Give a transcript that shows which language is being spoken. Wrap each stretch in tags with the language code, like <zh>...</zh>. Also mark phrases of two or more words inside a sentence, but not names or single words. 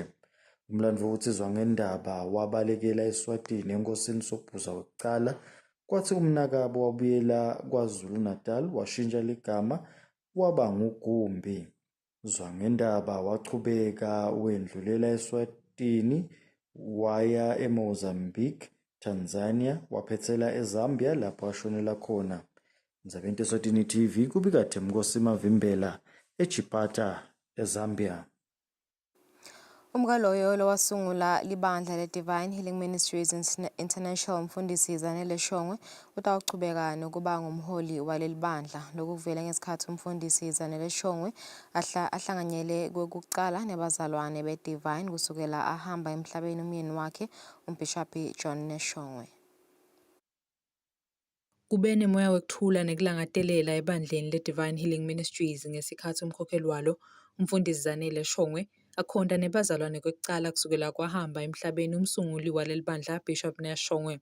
<ss>Umlandvo uthi zwangendaba wabalekela eSwatini enkosini Sobhuza wokuqala kwathi umnakabo wabuyela KwaZulu Natal washintsha ligama waba nguGumbi. Zwangendaba wachubeka wendlulela eSwatini waya eMozambique, Tanzania, waphethela eZambia lapho ashonela khona. Ndzabeni Eswatini TV kubika Themkosi Mavimbela eChipata eZambia. Umkaloyo lowasungula libandla le-Divine Healing Ministries International umfundisi Zanele Shongwe utawuchubeka nokuba ngumholi waleli bandla lokuvela ngesikhathi umfundisi Zanele Shongwe ahlanganyele kokuqala nebazalwane be-Divine kusukela ahamba emhlabeni umyeni wakhe umbhishophi John Neshongwe. Kube nemoya wekuthula nekulangatelela ebandleni le-Divine Healing Ministries ngesikhathi umkhokheli walo umfundisi Zanele Shongwe akhonda nebazalwane kwekucala kusukela kwahamba emhlabeni umsunguli waleli bandla Bishop Neshongwe.</ss>